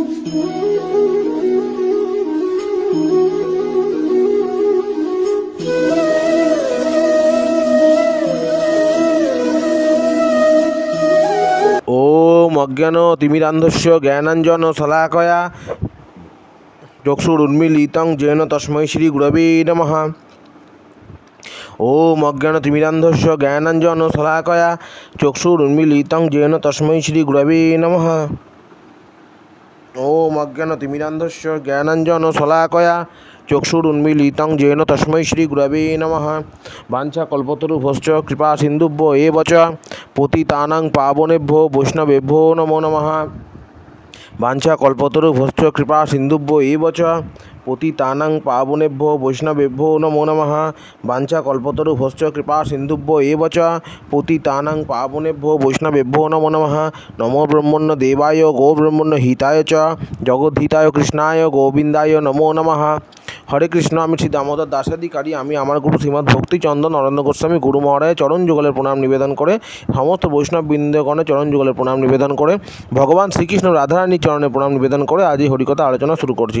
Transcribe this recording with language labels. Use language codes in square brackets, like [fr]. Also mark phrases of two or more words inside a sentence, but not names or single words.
[sa] ওম অজ্ঞান তিমিরান্ধস্য জ্ঞানাঞ্জন শলাকয়া চক্ষুরুন্মীলিতং যেন তস্मै শ্রী গুরবে নমঃ। ওম অজ্ঞান তিমিরান্ধস্য জ্ঞানাঞ্জন শলাকয়া চক্ষুরুন্মীলিতং যেন তস্मै শ্রী গুরবে নমঃ। ওম অজ্ঞান তিমিরান্ধস্য জ্ঞানাঞ্জন শলাকয়া চক্ষুরুন্মীলিতং যেন তস্मै শ্রী গুরবে নমঃ। বাঞ্ছা কল্পতরুভ্যশ্চ কৃপা সিন্ধুভ্য এব চ পতিতানাং পাবনেভ্যো বৈষ্ণবেভ্যো নমো নমঃ। বাঞ্ছা কল্পতরুভ্যশ্চ কৃপা সিন্ধুভ্য এব চ পতিতানাং পাবনেভ্যো বৈষ্ণবেভ্যো নমো নমঃ। বাঞ্ছা কল্পতরুভ্যশ্চ কৃপা সিন্ধুভ্য এব চ পতিতানাং পাবনেভ্যো বৈষ্ণবেভ্যো নমো নমঃ। নমো ব্রহ্মণ্য দেবায় গো ব্রহ্মণ্য হিতায় চ জগদ্ধিতায় কৃষ্ণায় গোবিন্দায় নমো নমঃ। হরে কৃষ্ণ। [bn] আমি শ্রী দামোদর দাসাধিকারী। আমি আমার গুরু শ্রীমদ্ ভক্তিচন্দন নরেন্দ্র গোস্বামী গুরু মহারাজের চরণ যুগলের প্রণাম নিবেদন করে, সমস্ত বৈষ্ণব বৃন্দগণের চরণ যুগলের প্রণাম নিবেদন করে, ভগবান শ্রীকৃষ্ণ রাধারানীর চরণে প্রণাম নিবেদন করে আজ এই হরিকথা আলোচনা শুরু করছি।